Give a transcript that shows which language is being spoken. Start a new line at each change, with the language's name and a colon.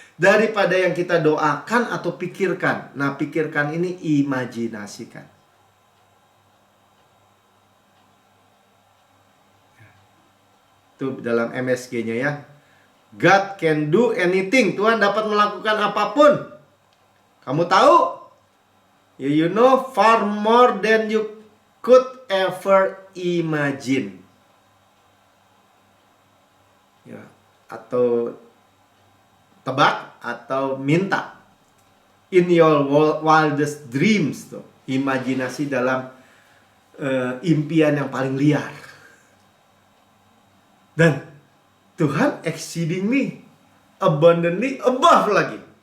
Indonesian: Daripada yang kita doakan atau pikirkan. Nah, pikirkan ini imajinasikan. Itu dalam MSG-nya ya.
English: God can do anything.
Indonesian: Tuhan dapat melakukan apapun. Kamu tahu?
English: You know far more than you could ever imagine.
Indonesian: Ya, atau tebak atau minta.
English: In your wildest dreams
Indonesian: tuh. Imajinasi dalam impian yang paling liar. Dan Tuhan
English: exceedingly abundantly above
Indonesian: lagi.